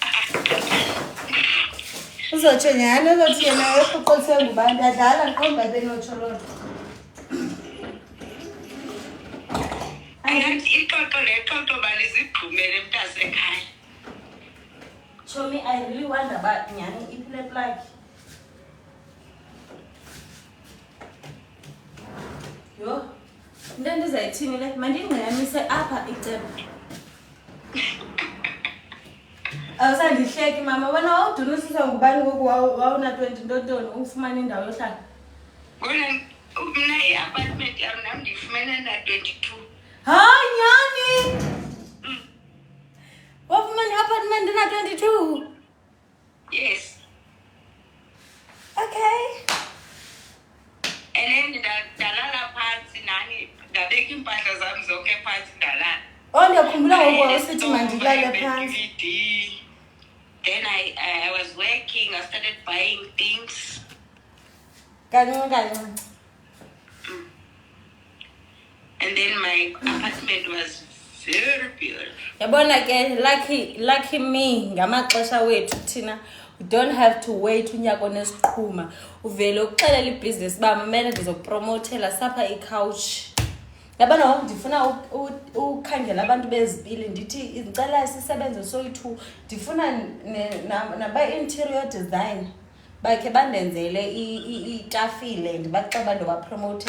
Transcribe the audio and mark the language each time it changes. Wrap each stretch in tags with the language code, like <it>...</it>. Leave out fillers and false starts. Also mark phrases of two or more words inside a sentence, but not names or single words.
<xh>Uzotsho nyhani uzothi yena urhuqiswe ngubani ndiyadlala ndiqomba benotsho loo nto. Ayathi ixoxo lexoxo balizigqumele mntasekhaya. Chomi,</xh> <en>I really wonder about</en> <xh>nyhani iphile plug. Yo, into ndizayithini le mandingxayamise apha icebo. Awusandihleki mama, wena wawudunisisa ngubani ngoku wawuna-20 ntontoni ufumana indawo yohlala? Mna i-apartment yam nam ndiyifumene na-22. Hayi nyhani! Wafumana i-apartment na-22? Yes. Okay.</xh> <en>And then</en> <xh>ndalala phantsi nani ndabeka iimpahla zam zonke phantsi ndalala. Oh, ndiyakhumbula ngoku wawusithi mandilale phantsi. DVD.</xh> <en>Then I was working, I started buying things.</en> <xh>Kancinci.</xh> <en>And then my apartment was very beautiful.</en> <xh>Yabona ke</xh> <en>lucky me</en> <xh>ngamaxesha wethu thina</xh> <en>we don't have to wait</en> <xh>unyaka onesiqhuma uvele uxelela ibhizinesi uba mamele ndizokupromotela sapha i-couch. Yabona ndifuna ukhangela abantu bezipili ndithi ndicela sisebenze soyi-2 ndifuna naba-</xh> <en>interior design</en> <xh>bakhe bandenzele itafile ndibaxeba ndobapromotela.</xh>